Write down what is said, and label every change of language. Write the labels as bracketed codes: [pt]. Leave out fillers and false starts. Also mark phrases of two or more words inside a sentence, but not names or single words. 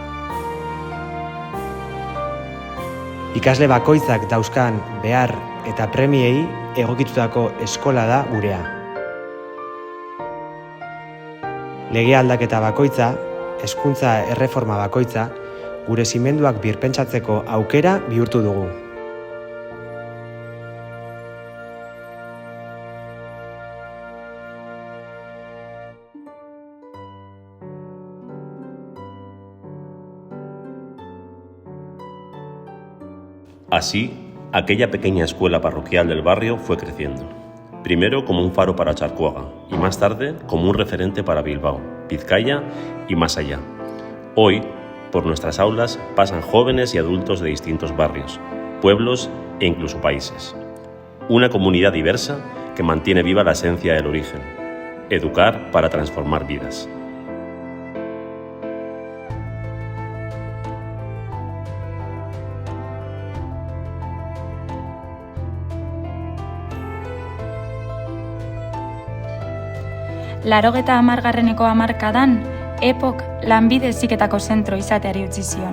[eu] Ikasle bakoitzak dauzkan behar eta premiei egokitutako eskola da gurea. Lege aldaketa bakoitza, hezkuntza erreforma bakoitza, gure zimenduak birpentsatzeko aukera bihurtu dugu. [es] Así, aquella pequeña escuela parroquial del barrio fue creciendo. Primero como un faro para Otxarkoaga y más tarde como un referente para Bilbao, Vizcaya y más allá. Hoy, por nuestras aulas pasan jóvenes y adultos de distintos barrios, pueblos e incluso países. Una comunidad diversa que mantiene viva la esencia del origen: educar para transformar vidas. [eu] Laurogeta hamargarreneko hamarkadan, EPOK lanbide heziketako zentro izateari utzi zion.